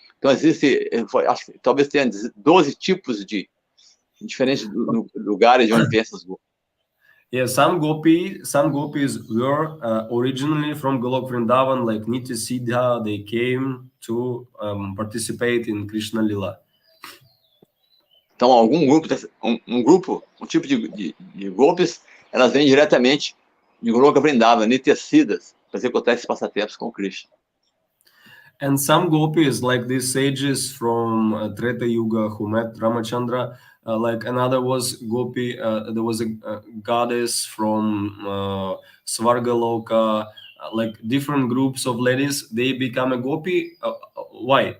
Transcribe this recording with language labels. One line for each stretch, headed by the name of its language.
Portuguese: Então existe, acho que talvez tenha 12 tipos de diferentes lugares de onde vem essas grupos.
English: Yeah, some gopis were originally from Golok Vrindavan, like Nitya Siddha. They came to participate in Krishna Lila.
Portuguese: Então algum grupo, um tipo de gopis, elas vêm diretamente de Goloka Vrindavan, Nitya Siddhas, para executar esses passatempos com Krishna.
English: And some gopis, like these sages from Treta Yuga who met Ramachandra, like another was gopi, there was a goddess from Svargaloka, like different groups of ladies, they become a gopi. Why?